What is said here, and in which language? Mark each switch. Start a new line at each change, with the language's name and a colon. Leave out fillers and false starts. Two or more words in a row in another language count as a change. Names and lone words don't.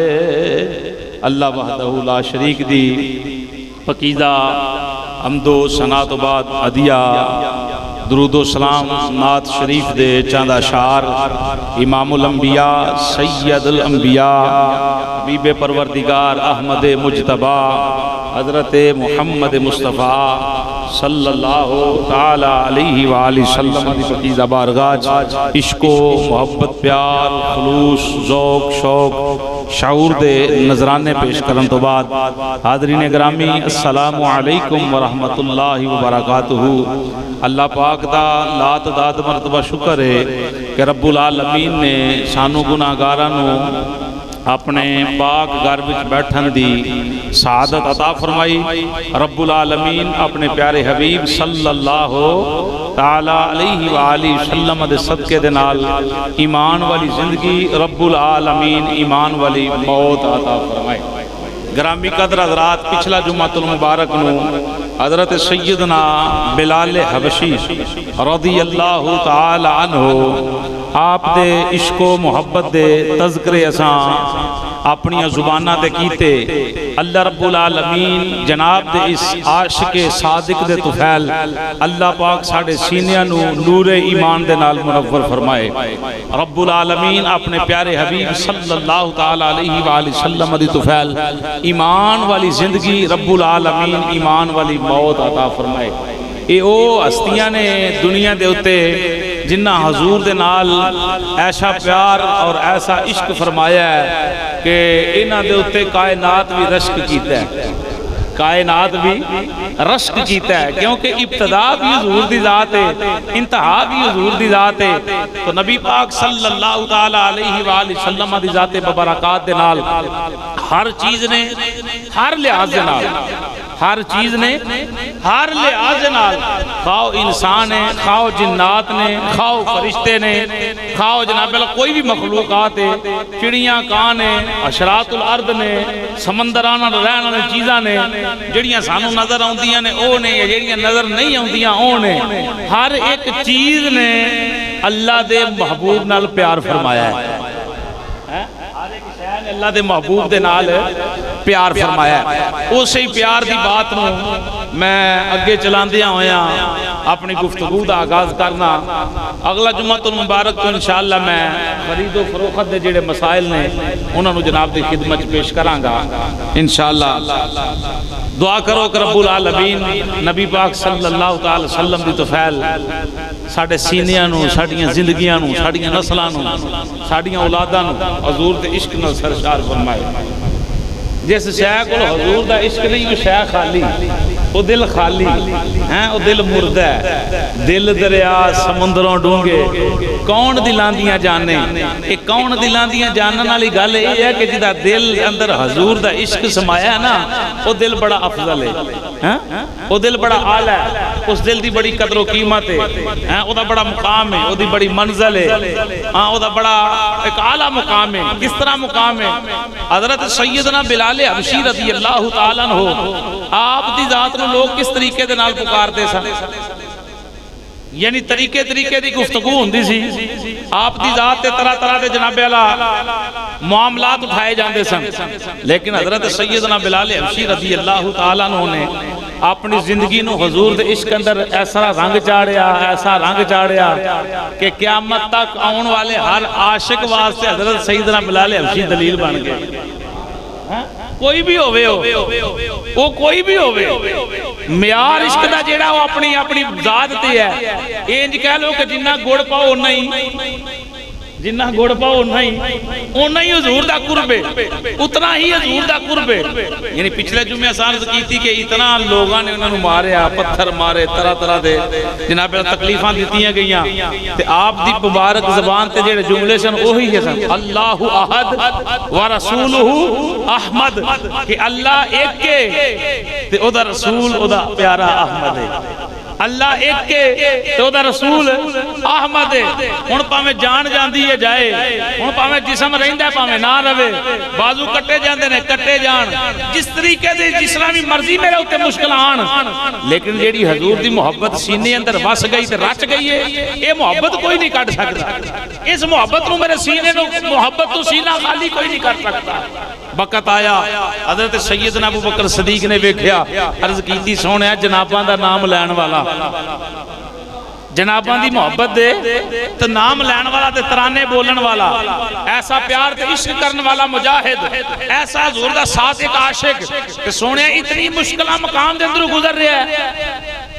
Arabic: الله وحده لا شريك
Punjabi: دی پاکیزہ حمدو ثنا توں بعد ہدیہ درودو سلام نعت شریف دے چاندا شار امام الانبیاء سید الانبیاء حبیب پروردگار احمد مجتبیٰ حضرت محمد مصطفیٰ
Arabic: صلى الله تعالى عليه وسلم
Punjabi: دی پاکیزہ بارگاہ عشقو محبت پیار خلوص ذوق شوق شعور دے نذرانے پیش کرن توں بعد حاضرین گرامی
Arabic: السلام عليكم ورحمة الله وبركاته.
Punjabi: اللہ پاک دا لا تعداد مرتبہ شکر ہے کہ رب العالمین نے سانوں گناہگاراں نوں اپنے پاک گھر وچ بیٹھن دی سعادت عطا فرمائی. رب العالمین اپنے پیارے حبیب
Arabic: صلى الله تعالى عليه وآله وسلم
Punjabi: دے صدقے دے نال ایمان والی زندگی رب العالمین ایمان والی موت عطا فرمائے. گرامی قدر حضرات پچھلا جمعۃ المبارک نوں حضرت سیدنا بلال حبشی
Arabic: رضي الله تعالى عنه
Punjabi: آپ دے عشقو محبت دے تذکرے اساں اپنی زباناں تے کیتے. اللہ رب العالمین جناب دے اس عاشقِ صادق دے طفیل اللہ پاک ساڈے سینیاں نوں نورِ ایمان دے نال منور فرمائے. رب العالمین اپنے پیارے حبیب
Arabic: صلى الله تعالى عليه وسلم
Punjabi: دی طفیل ایمان والی زندگی رب العالمین ایمان والی موت عطا فرمائے. یہ او ہستیاں نے دنیا دے اتے جنہاں حضور دے نال ایسا پیار اور ایسا عشق فرمایا ہے کہ انہاں دے اتے کائنات بھی رشک کیتا ہے، کائنات بھی رشک کیتا ہے، کیونکہ ابتدا بھی حضور دی ذات ہے، انتہا بھی حضور دی ذات ہے. تو نبی پاک
Arabic: صلى الله تعالى عليه وسلم
Punjabi: دی ذات مبارکات دے نال ہر چیز نے ہر لحاظ دے نال ہر چیز نے ہر لحاظ نال, خواہ انسان ہے، خواہ جنات نے، خواہ فرشتے نے، خواہ جناب کوئی بھی مخلوقات ہے، چڑیاں کاں نے, اشرات الارض نے، سمندراں نال رہن والی چیزاں نے، جہڑیاں سانوں نظر آؤندیاں نے او نے، جہڑیاں نظر نہیں آؤندیاں او نے، ہر ایک چیز نے اللہ دے محبوب نال پیار فرمایا ہے. اللہ دے محبوب دے نال پیار فرمایا. اس ہی پیار کی بات نوں میں اگے چلاندیاں ہویا اپنی گفتگو کا آغاز کرنا. اگلا جمعۃ المبارک تو انشاءاللہ میں خریدو فروخت کے جہڑے مسائل نے انہوں نے جناب کی خدمت پیش کراں گا انشاءاللہ. دعا کرو کہ رب العالمین نبی پاک
Arabic: صلى الله عليه وسلم
Punjabi: دی طفیل ساڈے سینیاں نوں، ساڈیاں زندگیاں نوں، ساڈیاں نسلاں نوں، ساڈیاں اولاداں نوں حضور دے عشق نال سرشار فرمائے. جس شے کو حضور دا عشق نہیں وہ شے خالی، وہ دل خالی ہے، وہ دل مردہ ہے. دل دریا سمندروں ڈونگھے کون دلاں دیاں جانے. یہ کون دلاں دیاں جانن والی گل یہ ہے کہ جہدا دل اندر حضور دا عشق سمایا ہے نا، وہ دل بڑا افضل ہے، وہ دل بڑا اعلیٰ ہے، اس دل کی بڑی قدروں قیمت ہے، اودا بڑا مقام ہے، اودی بڑی منزل ہے، ہاں اودا بڑا ایک اعلیٰ مقام ہے. کس طرح مقام ہے? حضرت سیدنا بلال حبشی
Arabic: رضي الله تعالى عنه
Punjabi: آپ دی ذات نوں لوگ کس طریقے دے نال پکاردے سن، یعنی طریقے طریقے کی گفتگو ہوندی سی. آپ دی ذات تے طرح طرح کے جنابِ اعلیٰ معاملات اٹھائے جاتے سن، لیکن حضرت سیدنا بلال حبشی
Arabic: رضي الله تعالى عنه
Punjabi: نے اپنی زندگی نوں حضور دے عشق اندر ایسا رنگ چاڑھیا، ایسا رنگ چاڑھیا کہ قیامت تک آنے والے ہر عاشق واسطے حضرت سیدنا بلال حبشی دلیل بن گئے. کوئی بھی ہووے وہ کوئی بھی ہووے، معیار عشق دا جہڑا وہ اپنی اپنی ذات تے ہے. انج کہہ لو کہ جنا گڑ پاؤ انا ہی، جنا گڑ پاؤ انا ہی حضور دا قرب ہے، اتنا ہی حضور دا قرب ہے. یعنی پچھلے جمعے عرض کی کہ اتنا لوگوں نے انہوں نے ماریا، پتھر مارے، طرح طرح کے جناب تکلیفاں دتیاں گئیاں، تے آپ دی مبارک زبان تے جہڑے جملے سن اوہی ہے سن
Arabic: الله أحد ورسوله أحمد,
Punjabi: کہ اللہ ایک کے تے اودا رسول اودا پیارا احمد ہے. اللہ ایک کے تو اودا رسول احمد ہے. ہن بھاویں جان جاندی ہے جائے، ہن بھاویں جسم رہندا بھاویں نہ رہے، بازو کٹے جاندے نے کٹے جان، جس طریقے دے جس طرح بھی مرضی میرے اتے مشکل آن، لیکن جہڑی حضور دی محبت سینے اندر وس گئی تے رچ گئی ہے، یہ محبت کوئی نہیں کٹ سکتا. اس محبت نوں میرے سینے نوں محبت تو سینہ خالی کوئی نہیں کر سکتا. وقت آیا حضرت سیدنا ابو بکر صدیق نے ویکھیا، عرض کیتی سوہنیا جناباں دا نام لین والا، جناباں دی محبت دے تے نام لین والا تے ترانے بولن والا، ایسا پیار تے عشق کرنے والا مجاہد، ایسا حضور دا صادق عاشق، تے سوہنیا اتنی مشکل مقام دے اندروں گزر رہا ہے.